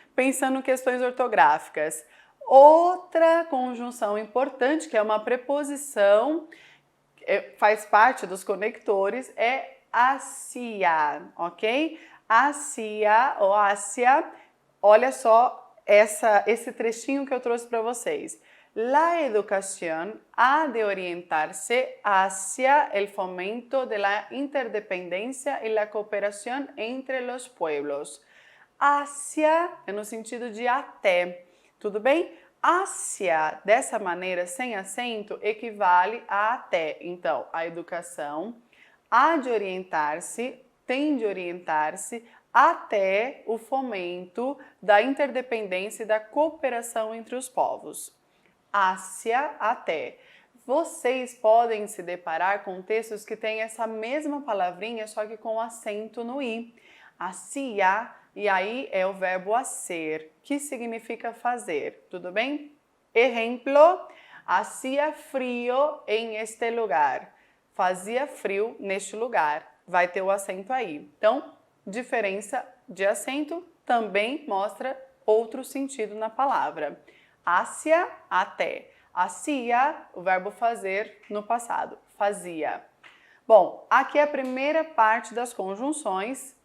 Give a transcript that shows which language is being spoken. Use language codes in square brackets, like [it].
[pt] Pensando em questões ortográficas. Outra conjunção importante, que é uma preposição, faz parte dos conectores, é hacia, ok? Hacia ou hacia, olha só esse trechinho que eu trouxe para vocês. [es] La educación ha de orientarse hacia el fomento de la interdependencia y la cooperación entre los pueblos. [pt] Hacia é no sentido de até, tudo bem? Hacia, dessa maneira, sem acento, equivale a até. Então, a educação há de orientar-se, tem de orientar-se até o fomento da interdependência e da cooperação entre os povos. Hacia, até. Vocês podem se deparar com textos que têm essa mesma palavrinha, só que com acento no i. Hacia, e aí é o verbo hacer, que significa fazer, tudo bem? [es] Exemplo, hacía frío en este lugar. [pt] Fazia frio neste lugar. Vai ter o acento aí. Então, diferença de acento também mostra outro sentido na palavra. Hacia, até. Hacía, o verbo fazer no passado. Fazia. Bom, aqui é a primeira parte das conjunções.